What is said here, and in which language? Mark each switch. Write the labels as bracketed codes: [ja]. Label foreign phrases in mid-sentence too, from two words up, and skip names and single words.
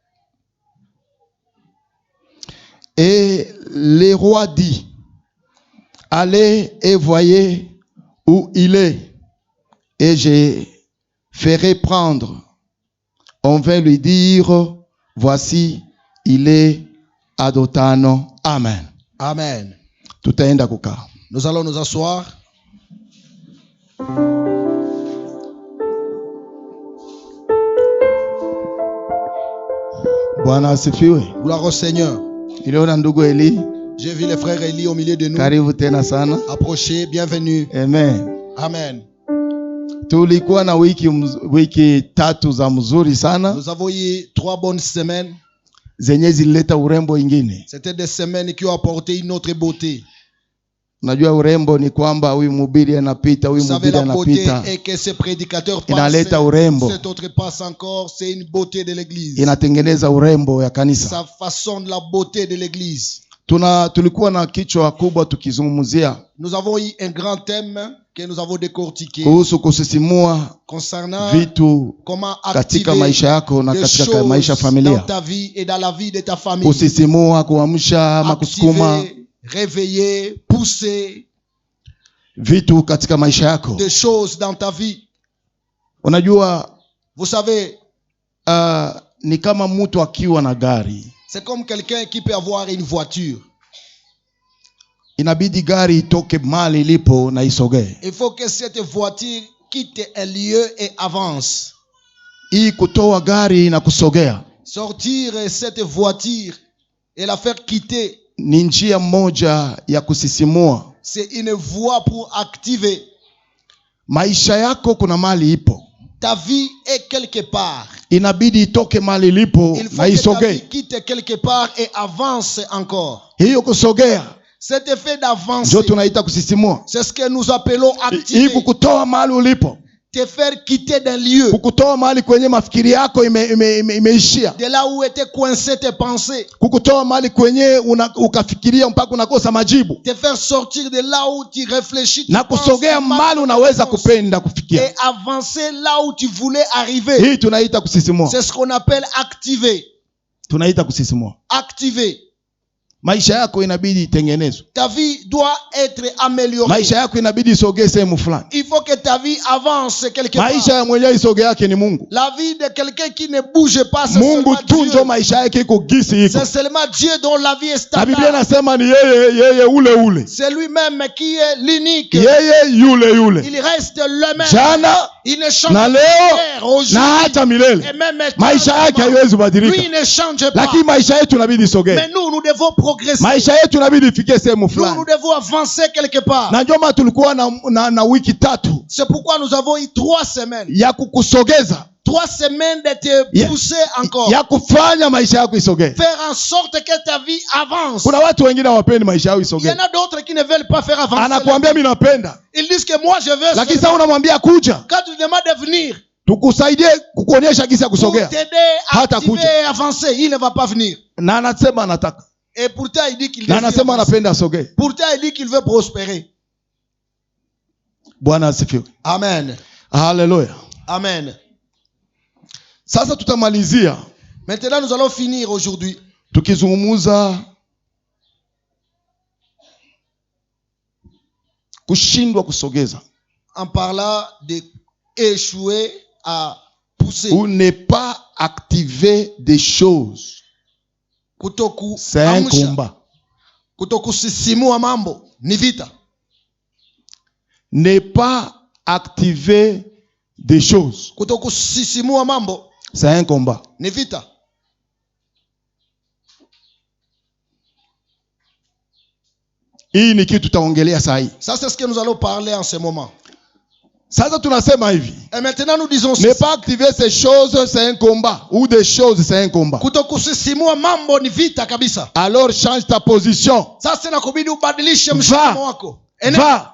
[fr] Et le roi dit: allez et voyez où il est, et je ferai prendre. On va lui dire: voici, il est à Dothan. Amen. Amen. [sw] Tutaenda kukaa. [fr] Nous allons nous asseoir. [sw] Bwana asifiwe. [fr] Gloire au Seigneur. [sw] Niliona ndugu Eli. [fr] J'ai vu les frères Eli au milieu de nous. [sw] Karibu tena sana. [fr] Approchez, bienvenue. Amen. Amen. [sw] Tulikuwa na wiki tatu za mzuri sana. [fr] Nous avons eu 3 bonnes semaines. [sw] Zenye zilileta urembo ingine. [fr] C'était des semaines qui ont apporté une autre beauté. [sw] Unajua urembo ni kwamba huyu mhubiri anapita, huyu mhubiri anapita. [fr] Et que ce prédicateur passe, [sw] inaleta urembo. [fr] cet autre passe encore, c'est une beauté de l'église. [sw] Inatengeneza urembo ya kanisa. [fr] Ça façonne la beauté de l'église. [sw] Tulikuwa na kichwa kubwa tukizungumzia. [fr] Nous avons eu un grand thème que nous avons décortiqué. [sw] Kuhusu kusisimua [fr] concernant [sw] vitu katika maisha yako na katika maisha familia. [fr] Dans ta vie et dans la vie de ta famille. [sw] Kusisimua, kuamsha ama kusukuma. [fr] Réveiller, pousser [sw] vitu katika maisha yako. [fr] Des choses dans ta vie. [sw] Unajua, [fr] vous savez, [sw] ni kama mtu akiwa na gari. [fr] C'est comme quelqu'un qui peut avoir une voiture. [sw] Inabidi gari itoke mahali ilipo na isogee. [fr] Il faut que cette voiture quitte un lieu et avance. [sw] Hii kutoa gari na kusogea. [fr] Sortir cette voiture et la faire quitter. [sw] Ni njia moja ya kusisimua. [fr] C'est une voie pour activer. [sw] Maisha yako kuna mahali ipo. [fr] Ta vie est quelque part. [sw] Inabidi itoke mahali ilipo na isogee. [fr] Il faut que ta vie quitte quelque part et avance encore. [sw] Hiyo kusogea. [fr] Cet effet d'avance. [sw] Ndio tunaita kusisimua. [fr] C'est ce que nous appelons activer. [sw] Hii kukutoa mahali ulipo. [fr] Te faire quitter d'un lieu. [sw] Kukutoa mahali kwenye mafikiri yako imeishia. [fr] De là où étaient coincées tes pensées. [sw] Kukutoa mahali kwenye ukafikiria mpaka unakosa majibu. [fr] Te faire sortir de là où tu réfléchis. [sw] Na kusogea mahali unaweza kupenda kufikia. [fr] Et avancer là où tu voulais arriver. [sw] Hii tunaita kusisimua. [fr] C'est ce qu'on appelle activer. [sw] Tunaita kusisimua. [fr] Activer. [sw] maisha yako inabidi itengenezwe. [fr] Ta vie doit être améliorée. [sw] Maisha yako inabidi isogee sehemu fulani. [fr] Il faut que ta vie avance quelque part. [sw] Maisha ya mwenyewe isogee yake ni Mungu. [fr] La vie de quelqu'un qui ne bouge pas, c'est [sw] Mungu [fr] seulement tu Dieu. [sw] ndio maisha yake iko gisi iko. [fr] C'est seulement Dieu dont la vie est [sw] Na [fr] stable. [sw] Biblia inasema ni yeye ule. [fr] C'est lui-même qui est l'unique. [sw] Yeye yule. [fr] Il reste le même. [sw] Jana [fr] Il ne change [sw] na [fr] pas [sw] leo [fr] hier, aujourd'hui, [sw] na hata milele. [fr] et même [sw] Maisha yake [fr] éternellement. [sw] haiwezi badilika. [fr] Lui ne change pas. [sw] Lakini maisha yetu inabidi isogee. [fr] Mais nous devons progresser. [sw] Maisha yetu inabidi ifike sehemu [fr] Nous [sw] fulani. [fr] devons avancer quelque part. [sw] Na ndio maana tulikuwa na wiki 3 [fr] C'est pourquoi nous avons eu 3 semaines. [sw] ya kukusogeza, [fr] 3 semaines de te pousser encore. [sw] ya kufanya maisha yako isogee. [fr] Faire en sorte que ta vie avance. [sw] Kuna watu wengine hawapendi maisha yao [fr] Il y [sw] isogee. [fr] en a d'autres qui ne veulent pas faire avancer. [sw] Anakuambia mimi napenda, [fr] Ils disent que moi je veux. [sw] lakini sasa unamwambia kuja [fr] Quand tu demandes de venir [sw] tukusaidie kukuonyesha jinsi ya [fr] pour [sw] kusogea, [fr] t'aider à [sw] hata [fr] activer [sw] kuja. [fr] et avancer, il ne va pas venir. [sw] Na anasema anataka, [fr] Et pourtant il dit qu'il [sw] na [fr] désire [sw] anasema [fr] avancer. [sw] anapenda asogee. [fr] Pourtant il dit qu'il veut prospérer. [sw] Bwana asifiwe. [fr] Amen. [sw] Haleluya. [fr] Amen. [sw] Sasa tutamalizia [fr] Maintenant nous allons finir aujourd'hui [sw] tukizungumuza kushindwa kusogeza, [fr] en parlant de échouer à pousser. ou ne pas activer des choses. [sw] Kutoku [fr] C'est un [sw] amsha. [fr] combat. [sw] Kutokusisimua mambo ni vita. [fr] Ne pas activer des choses. [sw] Kutokusisimua mambo [fr] C'est un combat. [sw] ni vita. Hii ni kitu tutaongelea saa hii. [fr] Ça c'est ce que nous allons parler en ce moment. [sw] Sasa tunasema hivi, [fr] Et maintenant nous disons ne ceci. pas activer ces choses, c'est un combat. Ou des choses, c'est un combat. [sw] Kutokusisimua mambo ni vita kabisa. [fr] Alors change ta position. [sw] Sasa inakubidi ubadilishe [fr] Va. [sw] msimamo wako. [fr] Va.